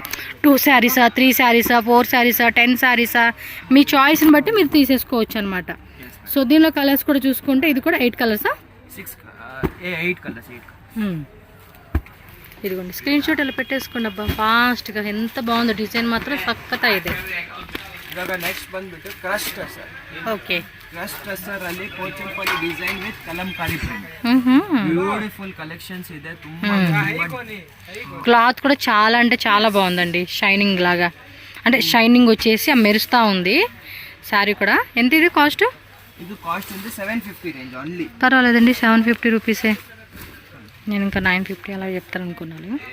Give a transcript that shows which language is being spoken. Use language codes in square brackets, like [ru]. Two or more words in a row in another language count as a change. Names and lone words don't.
[te] 2 శారీసా 3 శారీసా 4 శారీసా 10 శారీసా మీ చాయిస్ని బట్టి మీరు తీసేసుకోవచ్చు అనమాట. సో దీనిలో కలర్స్ కూడా చూసుకుంటే ఇది కూడా 8 కలర్సా? 8 కలర్స్. ఇదిగోండి [en] screen shot [te] అలా పెట్టేసుకోండి. అబ్బా ఫాస్ట్గా ఎంత బాగుందో డిజైన్ మాత్రం సక్కత ಇದೆ. [kn] ಇವಾಗ ನೆಕ್ಸ್ಟ್ ಬಂದ್ಬಿಟ್ಟು [en] crush tussar. [kn] ಓಕೆ, [en] crush tussar ಅಲ್ಲಿ Kochampalli design with Kalamkari print. beautiful collections [kn] ಇದೆ. ತುಂಬಾ [te] క్లాత్ కూడా చాలా అంటే చాలా బాగుందండి, షైనింగ్ లాగా. అంటే షైనింగ్ వచ్చేసి మెరుస్తూ ఉంది. శారీ కూడా ఎంత ఇది కాస్ట్? ఇది కాస్ట్ ఉంది 750 [en] range only. [te] పర్వాలేదండి 750 రూపీసే. నేను ఇంకా 950 అలా చెప్తాను అనుకున్నాను.